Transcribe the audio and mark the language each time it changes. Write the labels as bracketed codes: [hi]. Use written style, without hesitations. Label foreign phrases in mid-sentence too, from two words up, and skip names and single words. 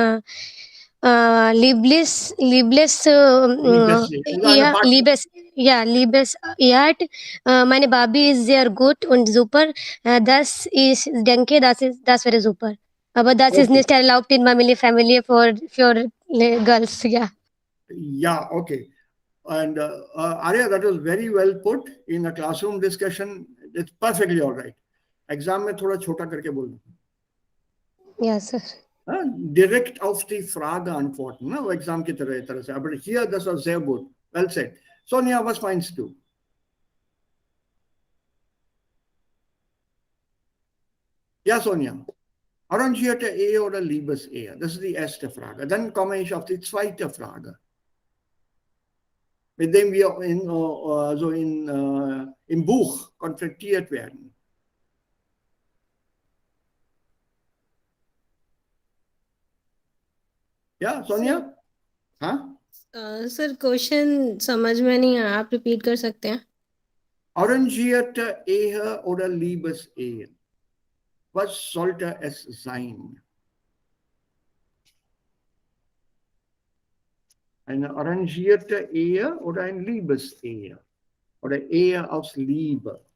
[de] Liebessehe. Also eine Partner. Liebes, ja, hat, meine Baby ist sehr gut und super. Ich denke, das wäre super. Aber das ist [en] Okay. [de] nicht erlaubt in Family für Girls, ja. [en] Yeah, okay. And Arya, that was very well put in a classroom discussion. It's perfectly all right. [hi] एग्जाम में थोड़ा छोटा करके बोलना [de] Ja, sir. direkt auf die Frage antworten, ne? [hi] Exam की तरह से. [de] Aber hier, das war sehr gut. [en] Well said. [de] Sonja, was meinst du? Ja, Sonja. Arrangierte Ehe oder Liebesehe? Das ist die erste Frage. Dann komme ich auf die zweite Frage, mit dem wir im Buch konfrontiert werden. Ja, Sonja? [hi] हाँ? सर क्वेश्चन समझ में नहीं आया आप रिपीट कर सकते हैं [de] Arrangierte Ehe oder Liebesehe? Was sollte es sein? Eine arrangierte Ehe oder eine Liebesehe? Oder Ehe aus Liebe?